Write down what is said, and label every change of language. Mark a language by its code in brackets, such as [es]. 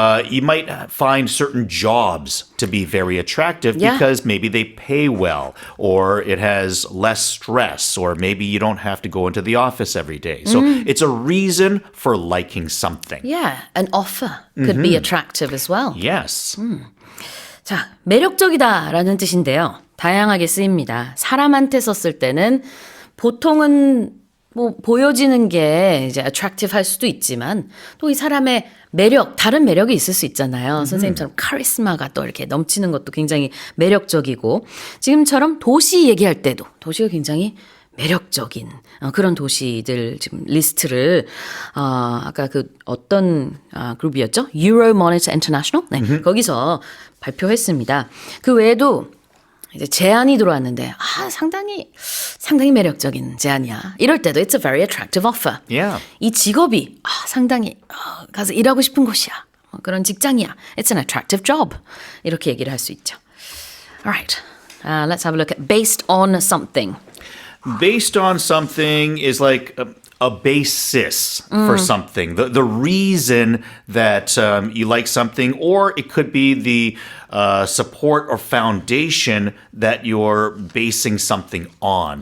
[en] You might find certain jobs to be very attractive because maybe they pay well, or it has less stress, or maybe you don't have to go into the office every day. So it's a reason for liking something. Yeah, an offer could be attractive as well. Yes. [ko] 자, 매력적이다라는 뜻인데요. 다양하게 쓰입니다. 사람한테 썼을 때는 보통은 뭐 보여지는 게 이제 attractive 할 수도 있지만 또 이 사람의 매력, 다른 매력이 있을 수 있잖아요. 선생님처럼 카리스마가 또 이렇게 넘치는 것도 굉장히 매력적이고 지금처럼 도시 얘기할 때도 도시가 굉장히 매력적인 그런 도시들 지금 리스트를 아까 그 어떤 그룹이었죠? [en] Euromonitor International? [ko] 네, 거기서 발표했습니다. 그 외에도 이제 제안이 들어왔는데 상당히 매력적인 제안이야. 이럴 때도 [en] it's a very attractive offer. Yeah. [ko] 이 직업이 상당히 가서 일하고 싶은 곳이야. 그런 직장이야. [en] It's an attractive job. [ko] 이렇게 얘기를 할 수 있죠. [en] Alright, let's have a look at based on something. Based on something is like a basis for something. The reason that you like something, or it could be the support or foundation that you're basing something on.